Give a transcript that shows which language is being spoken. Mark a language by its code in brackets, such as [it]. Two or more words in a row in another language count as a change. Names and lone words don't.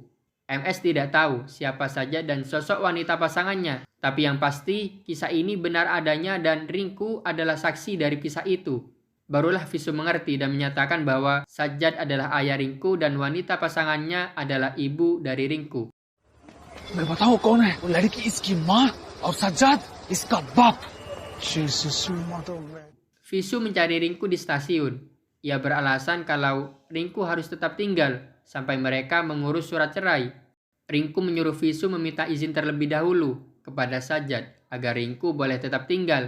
[id] MS tidak tahu siapa saja dan sosok wanita pasangannya. Tapi yang pasti kisah ini benar adanya dan Rinku adalah saksi dari kisah itu. Barulah Visu mengerti dan menyatakan bahwa Sajjad adalah ayah Rinku dan wanita pasangannya adalah ibu dari Rinku. [hi] मैं बताऊं कौन है? वो लड़की इसकी माँ और सज्जाद इसका बाप. [id] Visu mencari Rinku di stasiun. Ia beralasan kalau Rinku harus tetap tinggal sampai mereka mengurus surat cerai. Rinku menyuruh Visu meminta izin terlebih dahulu kepada Sajjad agar Rinku boleh tetap tinggal.